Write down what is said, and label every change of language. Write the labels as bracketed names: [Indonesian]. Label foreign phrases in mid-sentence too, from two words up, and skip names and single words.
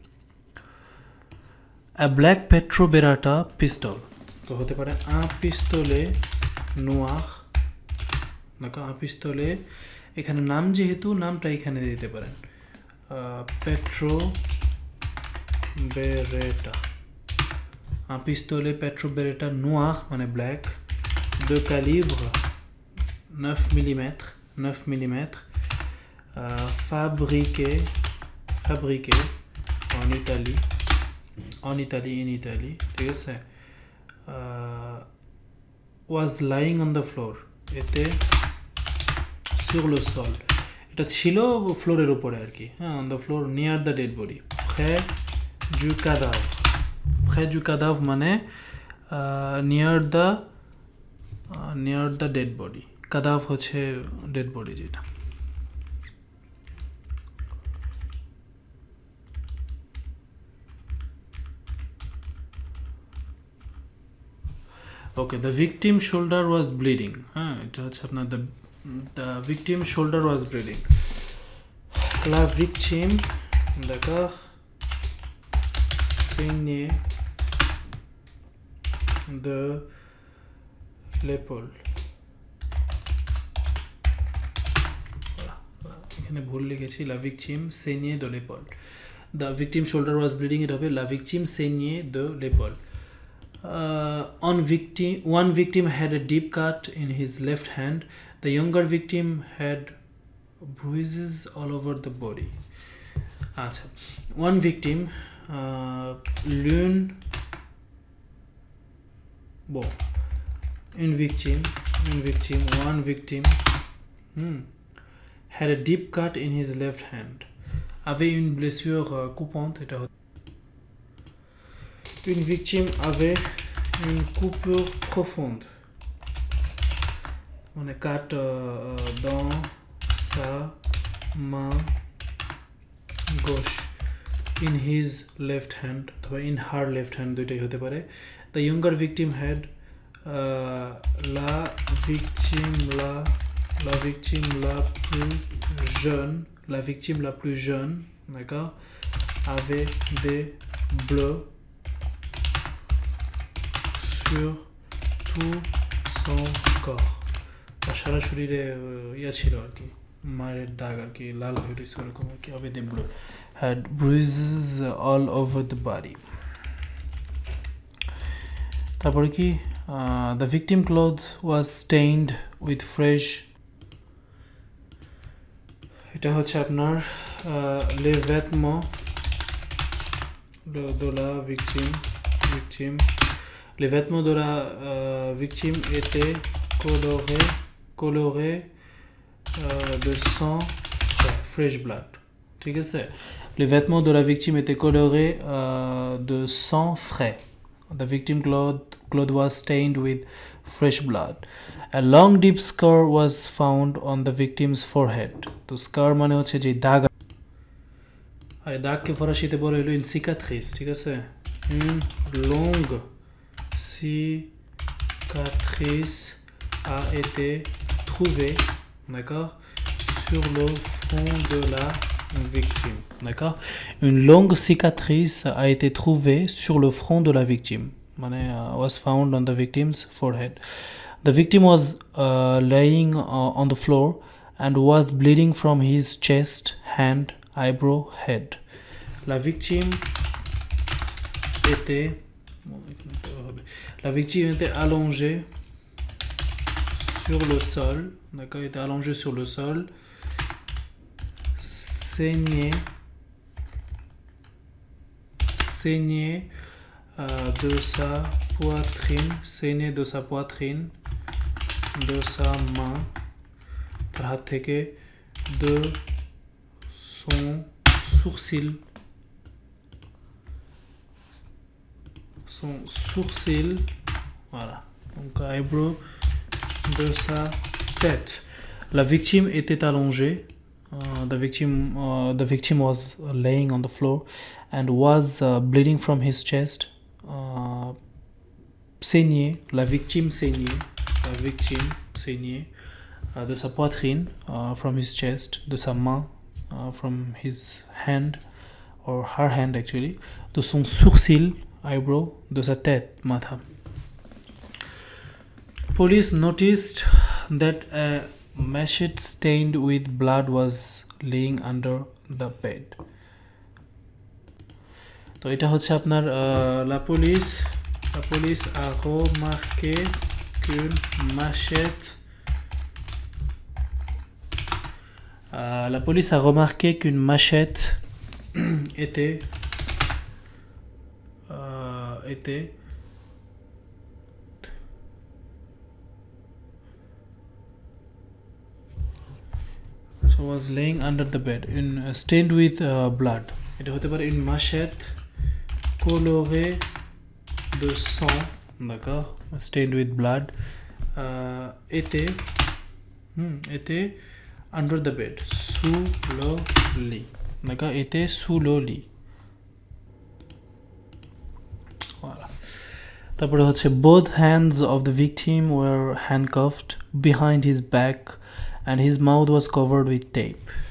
[English] a black Pietro Beretta pistol, [Bangla] তো হতে পারে [French] un pistolet noir, [Bangla] দেখো [French] un pistolet, [Bangla] এখানে নাম যেহেতু নামটা এখানে দিতে পারেন, পেট্রো বেরেটা, [French] un pistolet Pietro Beretta noir [Bangla] মানে ব্ল্যাক, [French] de calibre 9 mm, 9 mm, fabriqué en Italie, in Italie, [Bangla] ঠিক আছে। [English] was lying on the floor, [French] était sur le sol, [Bangla] এটা ছিল ফ্লোরের উপরে আর কি, হ্যাঁ, [English] on the floor near the dead body, [French] près du cadavre, près du cadavre মানে [English] near the dead body, [Bangla] কাদাভ হচ্ছে [English] dead body [Bangla] যেটা। [English] okay, the victim shoulder was bleeding, [Bangla] হ্যাঁ, এটা হচ্ছে আপনার [English] the victim shoulder was bleeding. [French] la victime d'accord saignait de l'épaule, [Bangla] এখানে ভুল লিখেছি, [French] la victime saignait de l'épaule, [English] the victim shoulder was bleeding, [Bangla] এটা হবে [French] la victime saignait de l'épaule. [English] One victim had a deep cut in his left hand, the younger victim had bruises all over the body. আচ্ছা, one victim, one victim had a deep cut in his left hand, [French] avait une blessure coupante, এটা une victime avait une coupure profonde, on est quatre dans sa main gauche, [English] in his left hand অথবা in her left hand, [Bangla] দুইটাই হতে পারে। [English] the younger victim had [French] la victime la plus jeune, d'accord, avait des bleus sur tout son corps, [Bangla] সারা শরীরে ইয়া ছিল আর কি, মায়ের দাগ আর কি, লাল হয়ে রয়েছে ওরকম আর কি, [French] avait des bleus, [English] had bruises all over the body। [Bangla] তারপরে কি, [English] the victim clothes was stained with fresh, [Bangla] এটা হচ্ছে আপনার [French] les vêtements de la victime, les vêtements de la victime étaient colorés de sang frais, [English] fresh blood, [Bangla] ঠিক আছে। [French] les vêtements de la victime étaient colorés de sang frais, [English] the victim cloth was stained with fresh blood, a long deep scar was found on the victim's forehead, [Bangla] তো scar মানে হচ্ছে যে দাগ, আর দাগকে ফরাসিতে বলা হলো [French] une cicatrice, [Bangla] ঠিক আছে, [French] une longue cicatrice a été trouvée, d'accord, sur le front de la victime, d'accord, une longue cicatrice a été trouvée sur le front de la victime, [English] was found on the victim's forehead. The victim was laying on the floor and was bleeding from his chest, hand, eyebrow, head. [French] La victime était allongée sur le sol, d'accord, était allongée sur le sol, saignait de sa poitrine, de sa main, [Bangla] তার হাত থেকে, [French] de son sourcil, voilà, donc eyebrow, de sa tête. La victime était allongée, [English] the victim was laying on the floor and was bleeding from his chest, [French] saignait, la victime saigné de sa poitrine, [English] from his chest, [French] de sa main, [English] from his hand or her hand actually, [French] de son sourcil, eyebrow, de sa tête, [Bangla] matha. [English] Police noticed that a machete stained with blood was laying under the bed. [Bangla] তো এটা হচ্ছে আপনার [French] la police a remarqué qu'une machette la police a remarqué qu'une machette était [English] so was laying under the bed in stained with blood. [Bangla] এটা হতে পারে [French] une machette colorée de sang, d'accord, [English] stained with blood, était under the bed, [French] sous le lit, d'accord, était sous le lit. Voilà. [Bangla] তারপরে হচ্ছে [English] both hands of the victim were handcuffed behind his back and his mouth was covered with tape.